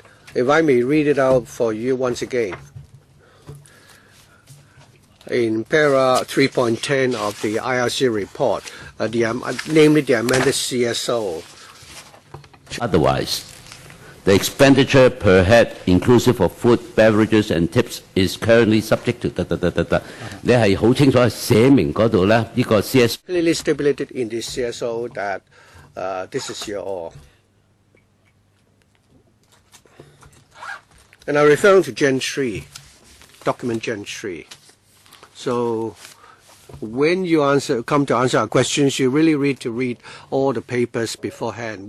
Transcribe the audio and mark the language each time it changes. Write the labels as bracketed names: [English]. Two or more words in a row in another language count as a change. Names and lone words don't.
[English] If I may read it out for you once again. In para 3.10 of the IRC report, namely the amended CSO. Otherwise, the expenditure per head, inclusive of food, beverages, and tips, is currently subject to [Cantonese] 你係好清楚寫明嗰度咧，呢個 CS [English] clearly stipulated in the CSO that this is your all. And I'm referring to Gen 3, document Gen 3. So when you come to answer our questions, you really need to read all the papers beforehand.